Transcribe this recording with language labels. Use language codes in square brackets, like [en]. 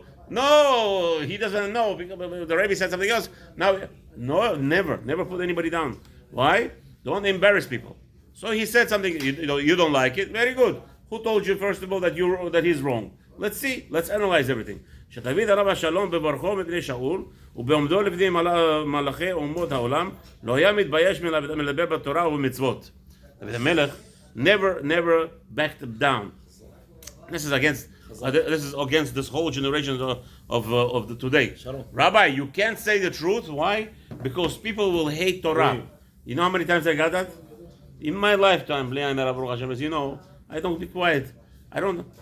[en] No, he doesn't know because the Rebbe said something else. Now, no, never put anybody down. Why? Don't embarrass people. So he said something, you don't like it. Very good. Who told you, first of all, that he's wrong? Let's see. Let's analyze everything. [he] שתביא הרב השלום בברכו מפני שאול ובעומדו לפני מלאכי אומות העולם לא היה מתבייש מלדבר בתורה ובמצוות. [en] דוד המלך never backed down. This is against this whole generation of the today. Rabbi, you can't say the truth. Why? Because people will hate Torah. You know how many times I got that? In my lifetime, as you know, I don't be quiet. I don't.